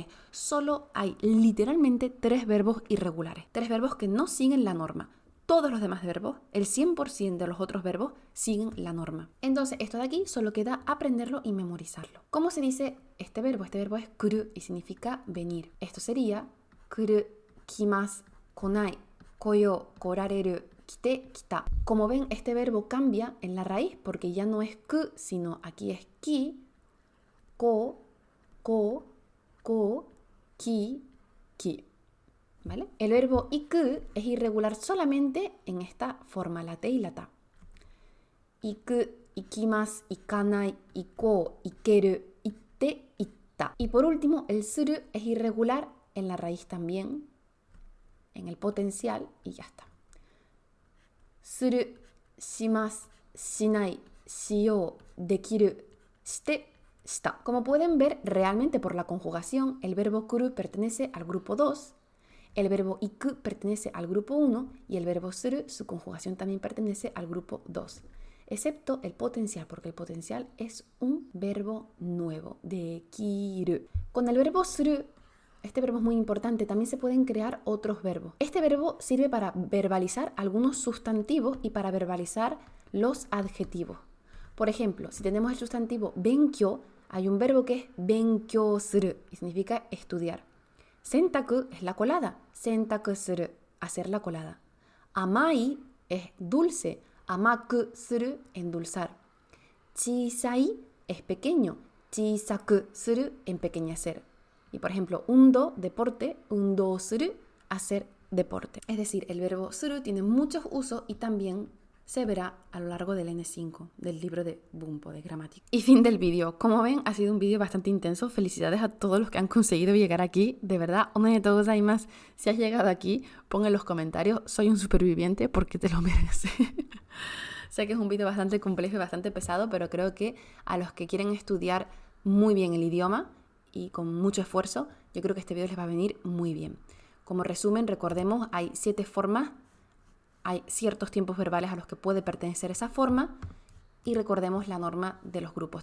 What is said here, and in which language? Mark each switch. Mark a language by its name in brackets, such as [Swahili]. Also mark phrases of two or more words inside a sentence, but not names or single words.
[Spanish] Solo hay literalmente 3 verbos irregulares, 3 verbos que no siguen la norma. Todos los demás verbos, el 100% de los otros verbos, siguen la norma. Entonces, esto de aquí solo queda aprenderlo y memorizarlo. ¿Cómo se dice este verbo? Este verbo es kuru y significa venir. Esto sería kuru, [Japanese] 来ます、来ない、来よう、来られる, 来て、来た. [Spanish] Como ven, este verbo cambia en la raíz porque ya no es ku, sino aquí es ki, ko, ki, ki. ¿vale? El verbo iku es irregular solamente en esta forma, la te y la ta. [Japanese] 行く、行きます、行かない、行こう、行ける、行って、行った. [Spanish] Y por último, el suru es irregular en la raíz también, en el potencial, y ya está. [Japanese] する、します、しない、しよう、できる、して、した. [Spanish] Como pueden ver, realmente por la conjugación, el verbo kuru pertenece al grupo 2, el verbo iku pertenece al grupo 1 y el verbo suru, su conjugación también pertenece al grupo 2. Excepto el potencial, porque el potencial es un verbo nuevo, dekiru. Con el verbo suru, este verbo es muy importante, también se pueden crear otros verbos. Este verbo sirve para verbalizar algunos sustantivos y para verbalizar los adjetivos. Por ejemplo, si tenemos el sustantivo benkyou, hay un verbo que es [Japanese] 勉強する [Spanish] y significa estudiar. Sentaku es la colada, [Japanese] 洗濯する, [Spanish] hacer la colada. Amai es dulce, [Japanese] 甘くする, endulzar. [Spanish] Chisai es pequeño, [Japanese] 小さくする, [Spanish] empequeñecer. Y por ejemplo, [Japanese] undo, deporte, 運動する, [Spanish] hacer deporte. Es decir, el verbo suru tiene muchos usos y también se verá a lo largo del N5, del libro de Bumpo, de gramática. Y fin del vídeo. Como ven, ha sido un vídeo bastante intenso. Felicidades a todos los que han conseguido llegar aquí. De verdad, [Japanese] おめでとうございます. [Spanish] Si has llegado aquí, pon en los comentarios, soy un superviviente porque te lo mereces. Sé que es un vídeo bastante complejo y bastante pesado, pero creo que a los que quieren estudiar muy bien el idioma y con mucho esfuerzo, yo creo que este vídeo les va a venir muy bien. Como resumen, recordemos, hay 7 formas. Hay ciertos tiempos verbales a los que puede pertenecer esa forma y recordemos la norma de los grupos.